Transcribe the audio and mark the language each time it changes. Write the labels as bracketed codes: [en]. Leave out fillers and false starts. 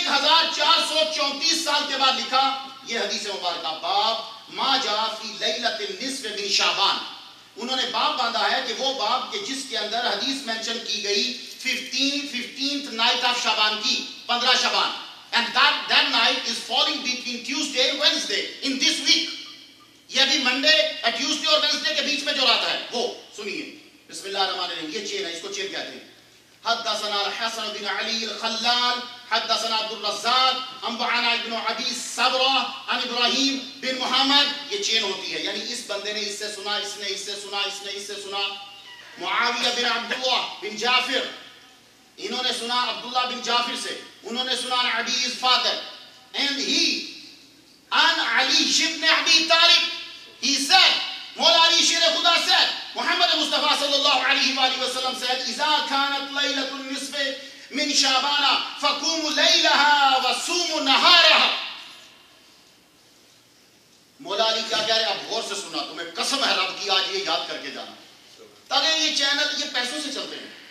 [ur] 1434 سال کے بعد لکھا یہ حدیث مبارکہ. [ar] باب ما جاء فی لیلۃ النصف من شعبان. [ur] انہوں نے باب باندھا ہے کہ وہ باب کہ جس کے اندر حدیث مینشن کی گئی [en] 15th night of [ur] شعبان کی، 15 شعبان. [en] And that night is falling between Tuesday and Wednesday in this week. [ur] یہ ابھی منڈے ٹیوزڈے اور وینسڈے کے بیچ میں جو رات ہے وہ سنیے. [ar] بسم اللہ الرحمن الرحیم. [ur] یہ چین ہے، اس کو چین کہتے ہیں. [ar] حدثنا الحسن بن علی الخلال حدثنا عبد الرزاق انبعنا ابن ابی صبرہ عن ابراہیم بن محمد. [ur] یہ چین ہوتی ہے، یعنی اس بندے نے اس سے سنا، اس نے اس سے سنا، اس نے اس سے سنا. معاویہ بن عبداللہ بن جعفر انہوں نے سنا عبداللہ بن جعفر سے. انہوں نے سنا [en] عبی's father and he an Ali ibn Abi Talib. He said, [ar] مولا علی شیر خدا said, محمد مصطفیٰ صلی اللہ علیہ وآلہ وسلم said, اذا كانت لیلۃ النصف من شعبان فقوموا لیلها وصوموا نہارها. [ur] مولا علی کیا کہہ رہے؟ اب غور سے سنا، تمہیں قسم ہے رب کی آج یہ یاد کر کے جانا، تاکہ یہ چینل یہ پیسوں سے چلتے ہیں